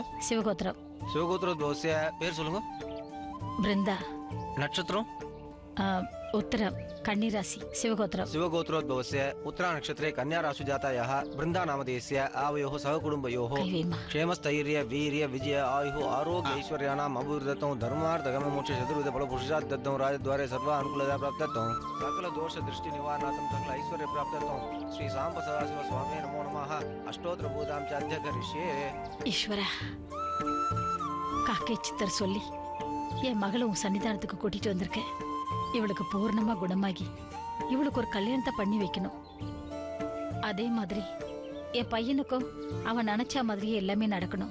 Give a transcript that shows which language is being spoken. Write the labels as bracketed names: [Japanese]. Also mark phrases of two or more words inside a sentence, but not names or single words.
[Tamil] சிவகோத்திரம். சிவகோத்திர தோசிய பேர் சொல்லுங்க. பிருந்தா. நட்சத்திரம். உத்தரம் கன்னிராசி. சிவகோத்திரம். [Sanskrit] शिवगोत्र तोसिय उत्तरा नक्षत्रे कन्या राशि जातायाः बृन्दा नामधेयस्य आवयोः सहकुटुम्बयोः क्षेमस्थैर्य वीर्य विजय आयुः आरोग्य ऐश्वर्याणाम् अभिवृद्धतौ धर्मार्थ मोक्ष चतुर्विध फल पुरुषार्थ दत्तौ राजद्वारे सर्व अनुकूलता प्राप्ततौ सकल दोष दृष्टि निवारणार्थं सकल ऐश्वर्य प्राप्ततौ श्री सांब सदाशिव स्वामी नमो नमः अष्टोत्तर पूजां च अद्य करिष्ये. [Tamil] ஈஸ்வரா, காக்கை சித்தர் சொல்லி என் மகளை உன் சன்னிதானத்துக்கு கூட்டிட்டு வந்திருக்கேன். இவளுக்கு பூர்ணமா குணமாகி இவளுக்கு ஒரு கல்யாணத்தை பண்ணி வைக்கணும். அதே மாதிரி என் பையனுக்கும் அவன் நினைச்ச மாதிரியே எல்லாமே நடக்கணும்.